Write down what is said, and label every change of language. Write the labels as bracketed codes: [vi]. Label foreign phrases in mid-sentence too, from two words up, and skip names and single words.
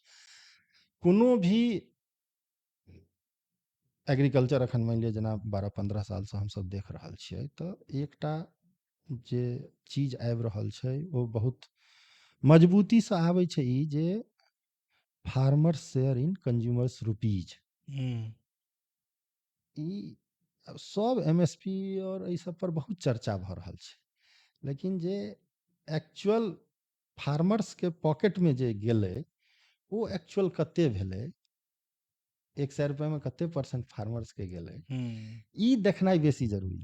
[mai] कोनो भी एग्रीकल्चर अखन मानि लिअ जेना 12-15 सालसँ हमसब देख रहल छियै, तऽ एकटा जे चीज आबि रहल छै ओ बहुत मजबूतीसँ आबै छै, ई जे [en] farmer share in consumers rupees. हम्म, [mai] ई सब एमएसपी और एहि सब पर बहुत चर्चा भऽ रहल छै, लेकिन जे [en] actual farmers [mai] के पॉकेट में जे गेलै ओ एक्चुअल कते भेलै, 100 रुपया में कते [en] percent farmers [mai] के गेलै, ई देखनाइ बेसी जरूरी